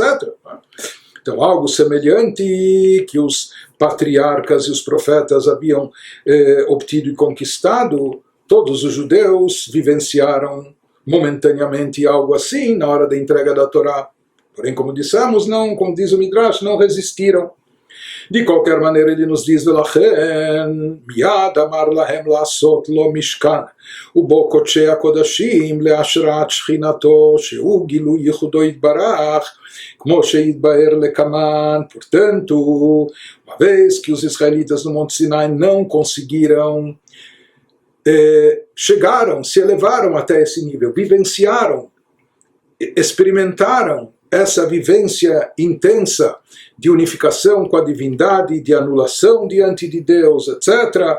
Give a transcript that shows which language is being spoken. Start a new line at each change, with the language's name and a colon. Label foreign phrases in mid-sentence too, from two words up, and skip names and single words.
Portuguese: Então, algo semelhante que os patriarcas e os profetas haviam obtido e conquistado, todos os judeus vivenciaram momentaneamente algo assim na hora da entrega da Torá. Porém, como dissemos, não, como diz o Midrash, não resistiram. De qualquer maneira, ele nos diz,
Hebrew: ולכן, מיד אמר להם לעשות לו משכן, ובו קדשי הקדשים להשראת שכינתו, שהוא גילוי יחודו יתברך, como שיתבאר לקמן.
Portuguese: Portanto, uma vez que os israelitas no Monte Sinai não conseguiram, chegaram, se elevaram até esse nível, vivenciaram, experimentaram essa vivência intensa de unificação com a divindade, de anulação diante de Deus, etc.